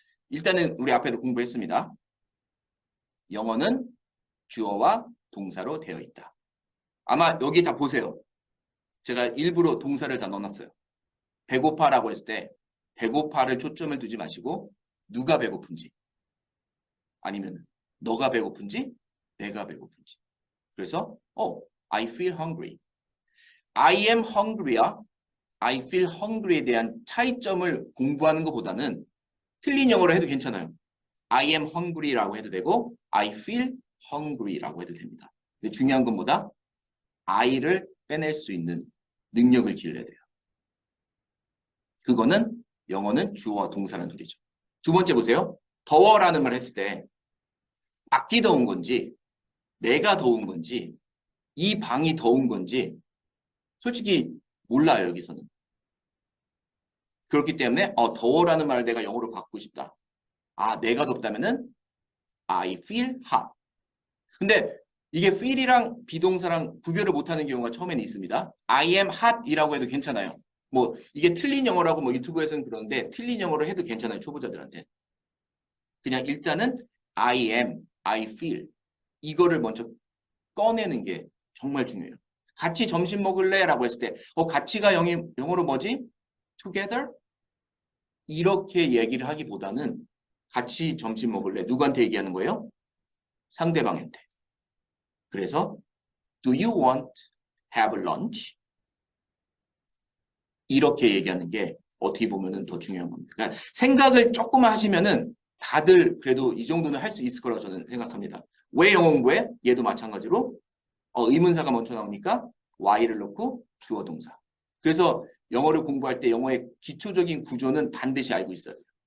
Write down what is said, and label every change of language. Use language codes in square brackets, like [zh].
[ko] 일단은 우리 앞에도 공부했습니다. 영어는 주어와 동사로 되어 있다. 아마 여기 다 보세요. 제가 일부러 동사를 다 넣어놨어요. 배고파라고 했을 때 배고파를 초점을 두지 마시고 누가 배고픈지 아니면 너가 배고픈지 내가 배고픈지. 그래서 [en] I feel hungry. I am hungry [ko] 야 [en] I feel hungry [ko] 에 대한 차이점을 공부하는 것보다는 틀린 영어로 해도 괜찮아요. [en] I am hungry [ko] 라고 해도 되고 [en] I feel hungry [ko] 라고 해도 됩니다. 근데 중요한 건 뭐다? I를 빼낼 수 있는 능력을 길러야 돼요. 그거는 영어는 주어와 동사라는 소리죠. 두 번째 보세요. 더워라는 말 했을 때 밖이 더운 건지 내가 더운 건지 이 방이 더운 건지 솔직히 몰라요, 여기서는. 그렇기 때문에 더워라는 말을 내가 영어로 바꾸고 싶다. 내가 덥다면은 [en] I feel hot. [ko] 근데 이게 feel이랑 비동사랑 구별을 못하는 경우가 처음에는 있습니다. [en] I am hot [ko] 이라고 해도 괜찮아요. 뭐 이게 틀린 영어라고 뭐 유튜브에서는 그러는데 틀린 영어로 해도 괜찮아요. 초보자들한테. 그냥 일단은 [en] I am, I feel [ko] 이거를 먼저 꺼내는 게 정말 중요해요. 같이 점심 먹을래? 라고 했을 때 같이가 영어로 뭐지? [en] together? [ko] 이렇게 얘기를 하기보다는 같이 점심 먹을래? 누구한테 얘기하는 거예요? 상대방한테. 그래서 [en] Do you want have lunch? [ko] 이렇게 얘기하는 게 어떻게 보면은 더 중요한 겁니다. 그러니까 생각을 조금만 하시면은 다들 그래도 이 정도는 할 수 있을 거라고 저는 생각합니다. 왜 영어 공부해? 얘도 마찬가지로 의문사가 먼저 나오니까 y를 넣고 주어 동사. 그래서 영어를 공부할 때 영어의 기초적인 구조는 반드시 알고 있어야 돼요.